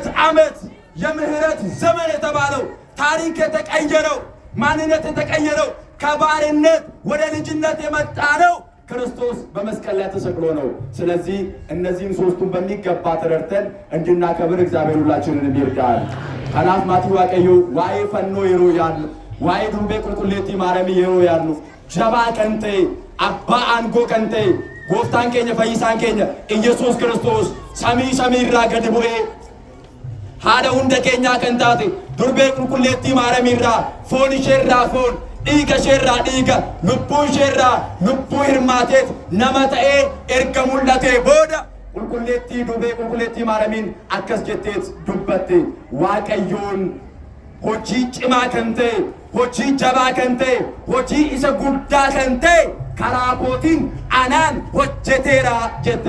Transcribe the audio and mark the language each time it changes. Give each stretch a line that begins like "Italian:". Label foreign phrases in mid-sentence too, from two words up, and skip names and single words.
Amharic: ዓመት፣ የምህረት ዘመን የተባለው ታሪክ የተቀየረው፣ ማንነት የተቀየረው፣ ከባርነት ወደ ልጅነት የመጣ ነው ክርስቶስ በመስቀል ላይ ተሰቅሎ ነው። ስለዚህ እነዚህን ሶስቱን በሚገባ ተረድተን እንድናከብር እግዚአብሔር ሁላችንን ይርዳል።
Oromo: ከናፍ ማቲ ዋቀዩ ዋይ ፈኖ ይሩ ያሉ ዋይ ዱቤ ቁልቁሌቲ ማረሚ ይሩ ያሉ ጀባ ከንቴ አባ አንጎ ከንቴ ጎፍታን ኬኛ ፈይሳን ኬኛ ኢየሱስ ክርስቶስ ሰሚራ ገድ ቡኤ ሃደ ሁንደ ኬኛ ከንታቴ ዱርቤ ቁልቁሌቲ ማረሚራ ፎን ሼራ ፎን dhiiga isheerraa dhiiga lubbuu isheerraa lubbuu hirmaateet nama ta'ee erga mul'atee booda qulqulleettii dubee qulqulleettii maaramiin akkas jetteet dubbatte waaqayyoon hojii cimaa kan ta'e, hojii jabaa kan ta'e, hojii isa guddaa kan ta'e karaa kootiin anaan hojjeteera jette.